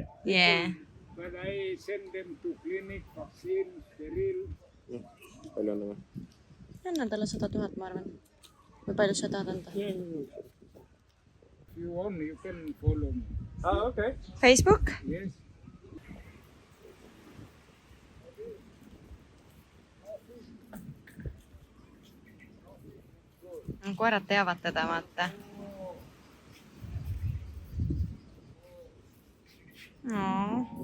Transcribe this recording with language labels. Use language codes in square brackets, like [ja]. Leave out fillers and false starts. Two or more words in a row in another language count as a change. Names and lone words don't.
[en] Yeah. But I send them to clinic, vaccine, sterile. [et] Palju on või? Annan talle 100 000, ma arvan. Või palju sa tahad anda? [en] If you want, you can follow me. Okay. Facebook? Yes. [et] Koerad teavad teda, vaata. No.